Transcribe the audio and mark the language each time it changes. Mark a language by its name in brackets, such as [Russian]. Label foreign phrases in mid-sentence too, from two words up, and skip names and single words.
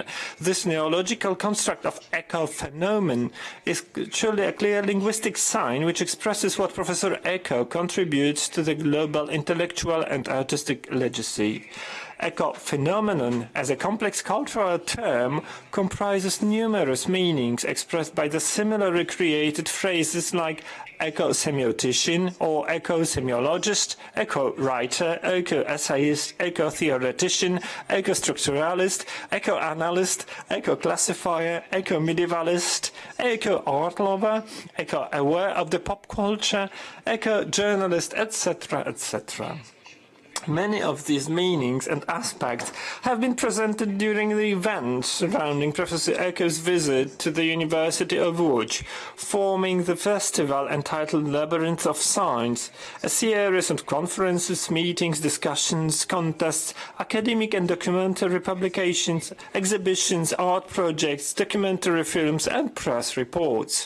[English] This neological construct of eco-phenomenon is truly a clear linguistic sign which expresses what Professor Eco contributes to the global intellectual and artistic legacy. Eco-phenomenon, as a complex cultural term, comprises numerous meanings expressed by the similarly created phrases like eco-semiotician or eco-semiologist, eco-writer, eco-essayist, eco-theoretician, eco-structuralist, eco-analyst, eco-classifier, eco-medievalist, eco-art lover, eco-aware of the pop culture, eco-journalist, etc., etc. Many of these meanings and aspects have been presented during the event surrounding Professor Eco's visit to the University of Lodz, forming the festival entitled Labyrinth of Science, a series of conferences, meetings, discussions, contests, academic and documentary publications, exhibitions, art projects, documentary films and press reports.